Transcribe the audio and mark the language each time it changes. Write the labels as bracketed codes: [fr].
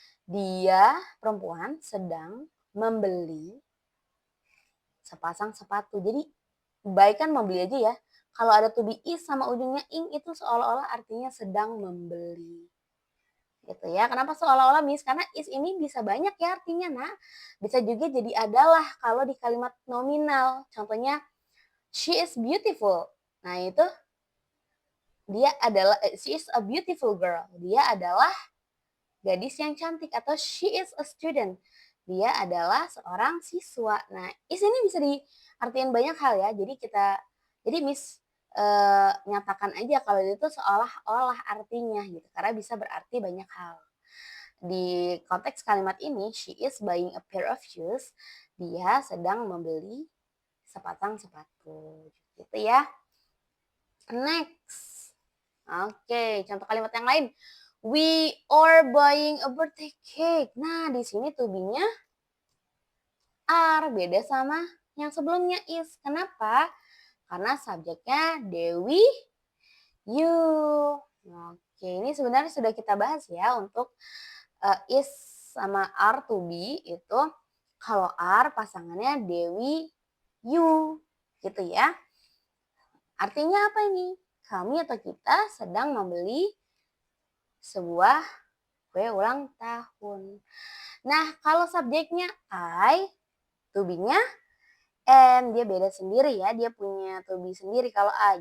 [id] Dia, perempuan, sedang membeli sepasang sepatu. Jadi, baik kan membeli aja ya. Kalau ada to be is sama ujungnya ing itu seolah-olah artinya sedang membeli. Gitu ya. Kenapa seolah-olah Miss? Karena is ini bisa banyak ya artinya, Nak. Bisa juga jadi adalah kalau di kalimat nominal. Contohnya, [en] she is beautiful. [id] Nah, itu dia adalah [en] she is a beautiful girl. [id] Dia adalah gadis yang cantik atau [en] she is a student. [id] Dia adalah seorang siswa. Nah, is ini bisa diartikan banyak hal ya. Jadi Miss nyatakan aja kalau itu seolah-olah artinya gitu. Karena bisa berarti banyak hal. Di konteks kalimat ini, [en] she is buying a pair of shoes. [id] Dia sedang membeli sepasang sepatu. Gitu ya. Next. Oke, contoh kalimat yang lain. [en] We are buying a birthday cake. [id] Nah, di sini to be-nya are, beda sama yang sebelumnya is. Kenapa? Karena subjeknya Dewi, you. Oke, ini sebenarnya sudah kita bahas ya untuk is sama are to be itu. Kalau are pasangannya Dewi, you. Gitu ya. Artinya apa ini? Kami atau kita sedang membeli sebuah kue ulang tahun. Nah, kalau subjeknya I, to be-nya am, dia beda sendiri ya, dia punya to be sendiri kalau I.